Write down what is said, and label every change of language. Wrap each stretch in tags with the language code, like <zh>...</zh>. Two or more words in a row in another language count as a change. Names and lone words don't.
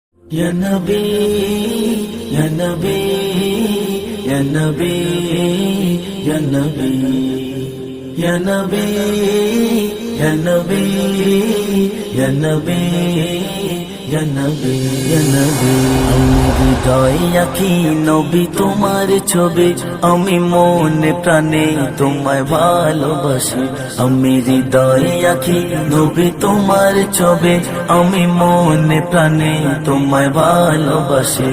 <ar>يا نبي، يا نبي، يا نبي، يا نبي، يا نبي، يا نبي، يا نبي، يا نبي، يا نبي.</ar> <bn>আমি হৃদয় আঁকি নবী তোমার ছবি, আমি মনে প্রাণে তোমায় ভালোবাসি। আমি হৃদয় আঁকি নবী তোমার ছবি, আমি মনে প্রাণে তোমায় ভালোবাসি।</bn>